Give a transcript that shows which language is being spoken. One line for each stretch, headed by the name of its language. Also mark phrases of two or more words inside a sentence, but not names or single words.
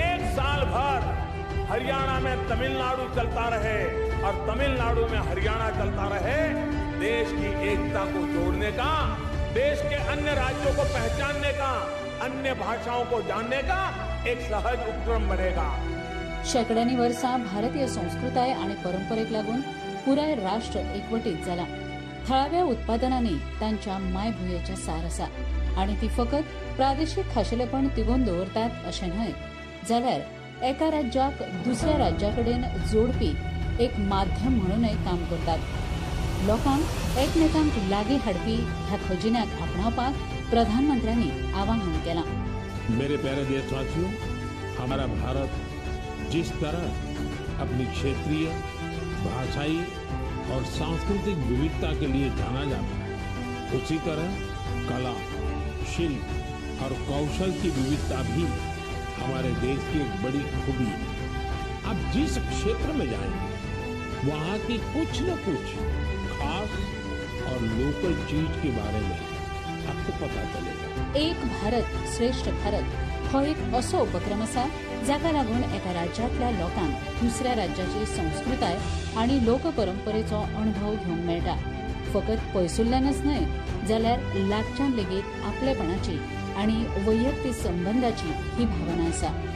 Hindi: एक साल भर हरियाणा में तमिलनाडु चलता रहे और तमिलनाडु में हरियाणा चलता रहे. देश की एकता को जोड़ने का, देश के अन्य राज्यों को पहचानने का, अन्य भाषाओं को जानने का एक सहज उपक्रम बनेगा.
Konkani: शेकड्यांनी वर्सां भारतीय संस्कृताय आणि परंपरेक लागून पुराय राष्ट्र एकवटीत जाला. थळाव्या उत्पादनांनी तांच्या मायभुंयेचें सार आसा आणि ती फकत प्रादेशीक खाशेलेपण तिगोवन दवरतात अशें न्हय, जाल्यार एका राज्याक दुसऱ्या राज्याकडेन जोडपी एक माध्यम म्हणूनय काम करतात. लोकांक एकमेकांक लागीं हाडपी ह्या खजिन्याक आपणावपाक प्रधानमंत्र्यांनी आवाहन केलां.
Hindi: मेरे प्यारे देशवासियों, हमारा भारत जिस तरह अपनी क्षेत्रीय, भाषाई और सांस्कृतिक विविधता के लिए जाना जाता है, उसी तरह कला, शिल्प और कौशल की विविधता भी हमारे देश की एक बड़ी खूबी है. आप जिस क्षेत्र में जाएंगे वहाँ की कुछ न कुछ खास और लोकल चीज के बारे में आपको पता चलेगा.
Konkani: एक भारत श्रेष्ठ भारत हो एक असो उपक्रम आसा जाका लागून एका राज्यांतल्या लोकांक दुसऱ्या राज्याची संस्कृताय आणि लोकपरंपरेचो अणभव घेवंक मेळटा. फकत पयसुल्ल्यानच न्हय जाल्यार लागच्यान लेगीत आपलेपणाची आणि वैयक्तीक संबंधाची ही भावना आसा.